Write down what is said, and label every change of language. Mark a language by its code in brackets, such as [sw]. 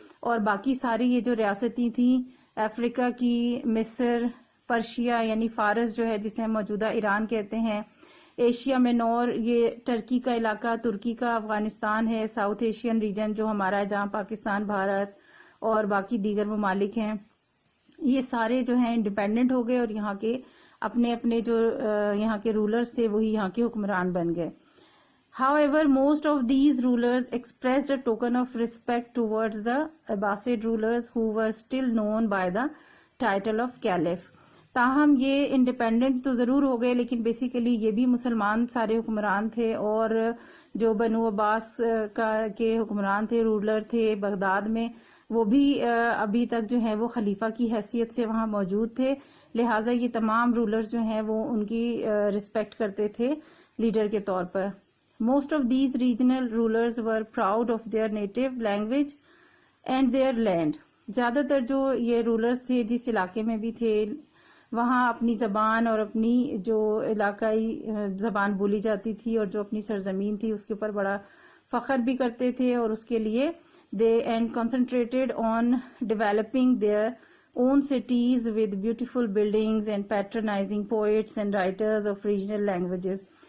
[ur] اور باقی ساری یہ جو ریاستیں تھیں، افریقہ کی، مصر، پرشیا یعنی فارس جو ہے جسے ہم موجودہ ایران کہتے ہیں، ایشیا مینور یہ ٹرکی کا علاقہ، ترکی کا، افغانستان ہے، ساؤتھ ایشین ریجن جو ہمارا ہے جہاں پاکستان، بھارت اور باقی دیگر ممالک ہیں، یہ سارے جو ہیں انڈیپینڈنٹ ہو گئے، اور یہاں کے اپنے اپنے جو یہاں کے رولرز تھے وہی یہاں کے حکمران بن گئے. [en] However, most of these rulers expressed a token of respect towards the Abbasid rulers who were still known by the title of Caliph. [ur] تاہم یہ انڈیپینڈنٹ تو ضرور ہو گئے لیکن بیسیکلی یہ بھی مسلمان سارے حکمران تھے، اور جو بنو عباس کے حکمران تھے، رولر تھے بغداد میں، وہ بھی ابھی تک جو ہے وہ خلیفہ کی حیثیت سے وہاں موجود تھے. لہٰذا یہ تمام رولرز جو ہیں وہ ان کی رسپیکٹ کرتے تھے لیڈر کے طور پر. [en] Most of these regional rulers were proud of their native language and their land. [ur] زیادہ تر جو یہ رولرز تھے جس علاقے میں بھی تھے وہاں اپنی زبان اور اپنی جو علاقائی زبان بولی جاتی تھی اور جو اپنی سرزمین تھی اس کے اوپر بڑا فخر بھی کرتے تھے، اور اس کے لیے [en] they and concentrated on developing their own cities with beautiful buildings and patronizing poets and writers of regional languages.